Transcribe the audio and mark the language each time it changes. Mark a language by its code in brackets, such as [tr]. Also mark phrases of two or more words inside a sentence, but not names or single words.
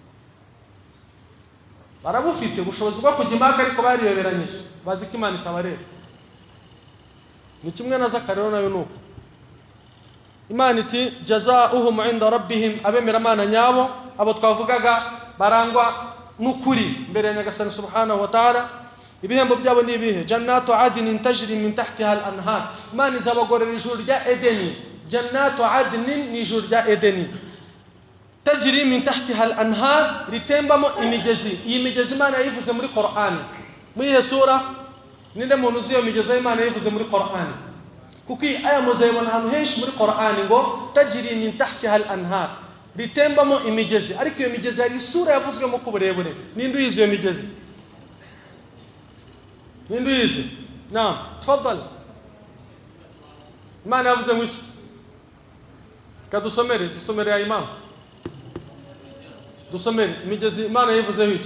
[rw] Barabufite ubushobozi bwo kujya impaka ariko bariyoberanyije, bazi ko Imana itabareba. Ni kimwe na zaka rero nayo nuko. Imana iti [ar] جزاؤهم عند ربهم, [rw] abemera Imana nyabo abo twavugaga barangwa n'ukuri mbere ya Nyagasani [ar] سبحانه وتعالى. [rw] Ibihembo byabo ni ibihe? [ar] جنات عدن تجري من تحتها الأنهار, [rw] Imana izabagorera ijuru rya Edeni. [ar] جنات عدن [rw] ni ijuru rya Edeni, [ar] تجري من تحتها الأنهار, [rw] ritembamo imigezi. Iyi migezi Imana yayivuze muri Qur'an. Muri iyi sura ninde muntu uzi iyo migezi Imana yayivuze muri Qur'an? Kuko aya muzayibona ahantu henshi muri Qur'an ngo [ar] تجري من تحتها الأنهار, [rw] ritembamo imigezi. Ariko iyo migezi hari isura yavuzwemo ku burebure. Ninde uyizi iyo migezi? Ninde uyizi? [ar] نعم، تفضل. [rw] Imana yavuze ngo iki? Dusomere ya Imam, dusomere imigezi Imana yavuze ngo iki?